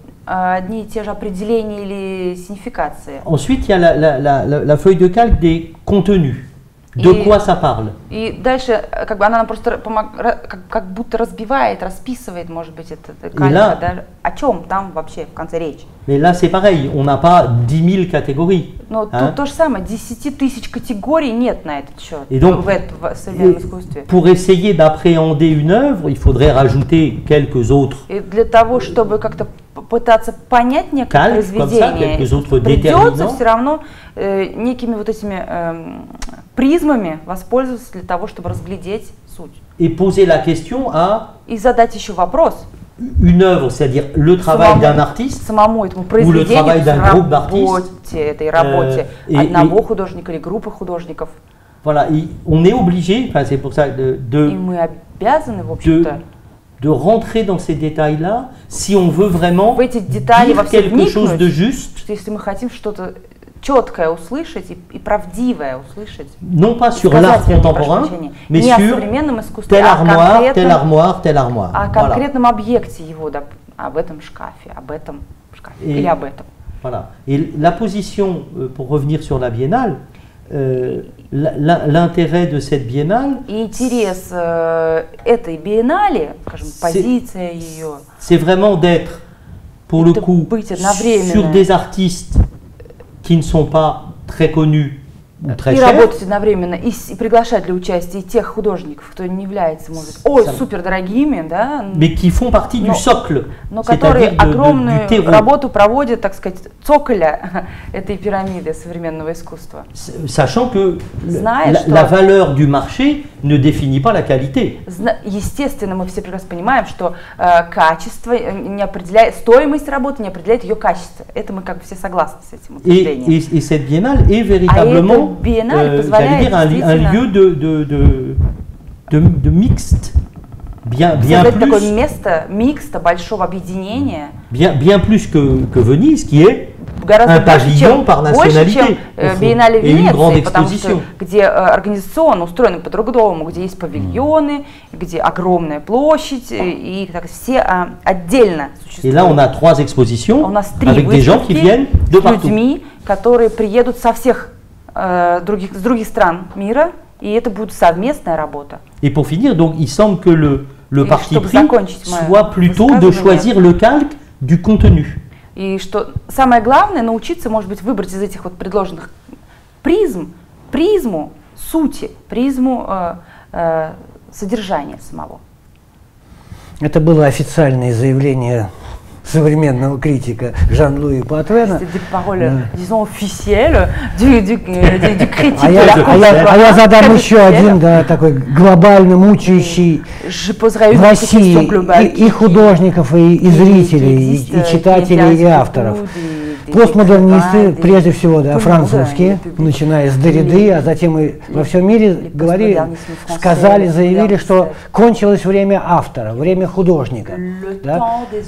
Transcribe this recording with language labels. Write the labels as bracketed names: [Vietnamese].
[Russian] Одни и те же определения или сигнификации. [French] Ensuite, il y a la feuille de calque des contenus. De quoi ça parle? [Russian] И дальше, как бы она нам просто как будто разбивает, расписывает, может быть, это калька, да, о чем там вообще в конце речь. [French] Mais là, c'est pareil, on n'a pas 10 000 catégories. [Russian] Но тут то же самое, 10 тысяч категорий нет на этот счет. [French] Et donc, [Russian] в современном искусстве. [French] Pour essayer d'appréhender une œuvre, il faudrait rajouter quelques autres. [Russian] И для того, чтобы как-то пытаться понять некое произведение, придется все равно некими вот этими призмами воспользоваться для того, чтобы разглядеть суть. [French] Et poser la question à [Russian] и задать еще вопрос. [French] Une œuvre, c'est-à-dire le travail d'un artiste ou le travail d'un groupe d'artistes, [Russian] этой работе одного художника или группы художников. [French] Voilà, on est obligé, enfin c'est pour ça [Russian] и мы обязаны, в общем-то, [French] de rentrer dans ces détails-là si on veut vraiment dire quelque chose de juste. [Russian] Если мы хотим что-то четкое услышать и правдивое услышать. [French] Non pas sur l'art contemporain, mais sur telle armoire, telle armoire, telle armoire. [Russian] О конкретном объекте его, да, об этом шкафе, или об этом. [French] Voilà. Et la position, pour revenir sur la biennale, l'intérêt de cette biennale, [Russian] интерес этой биеннале, скажем, позиция ее, [French] c'est vraiment d'être, pour le coup, sur des artistes qui ne sont pas très connus ou très chers. [Russian] И работать одновременно, и приглашать для участия тех художников, кто не является, может быть, супер дорогими, да, [French] mais qui font partie du socle, [Russian] но которые огромную работу проводят, так сказать, цоколя этой пирамиды современного искусства. [French] Sachant que la valeur du marché ne définit pas la qualité. [Russian] Естественно, мы все прекрасно понимаем, что качество не определяет, стоимость работы не определяет ее качество. Это мы как бы все согласны с этим утверждением. [French] Et cette biennale est véritablement, j'allais dire, un lieu de mixte, bien plus. [Russian] Такое место микста, большого объединения. [French] Bien plus que Venise, qui est un pavillon par nationalité et une grande exposition. [Russian] Где организационно устроено по-другому, где есть павильоны, где огромная площадь, и так, все отдельно существуют. [French] Et là, on a 3 expositions avec des gens qui viennent de partout. [Russian] С людьми, которые приедут со всех с других стран мира, и это будет совместная работа. [French] Et pour finir, donc, il semble que le parti pris soit plutôt de choisir le calque du contenu. [Russian] И что самое главное, научиться, может быть, выбрать из этих вот предложенных призму сути, призму содержания самого. Это было официальное заявление современного критика Жан-Луи Пуатвена. [French] C'est des paroles, disons, officielles du critique. [Russian] А я задам еще один, да, такой глобально мучающий в России и художников, и зрителей, и читателей, и авторов. Постмодернисты, прежде всего, да, французские, начиная с Derrida, а затем и во всем мире сказали, заявили, что кончилось время автора, время художника. Да?